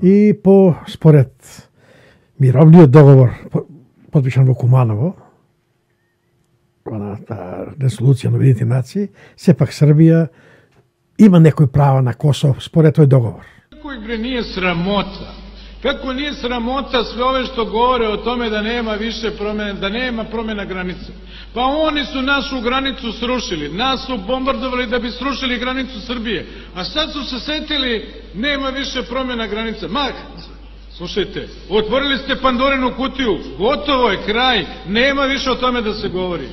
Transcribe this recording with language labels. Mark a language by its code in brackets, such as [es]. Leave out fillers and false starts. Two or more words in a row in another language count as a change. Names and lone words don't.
[mk] И според мировниот договор подпишан во Куманово, оната резолуција на Обединетите нации, сепак Србија има некои права на Косово според тој договор. Кој бре nije срамота? [sr] Како nije sramota sve ove što govore o tome da nema više promjena, da nema promjena granice? Pa oni su našu granicu srušili, nas su bombardovali da bi srušili granicu Srbije, a sad su se setili nema više promjena granice. Slušajte, otvorili ste Pandorinu kutiju, gotovo je kraj, nema više o tome da se govori.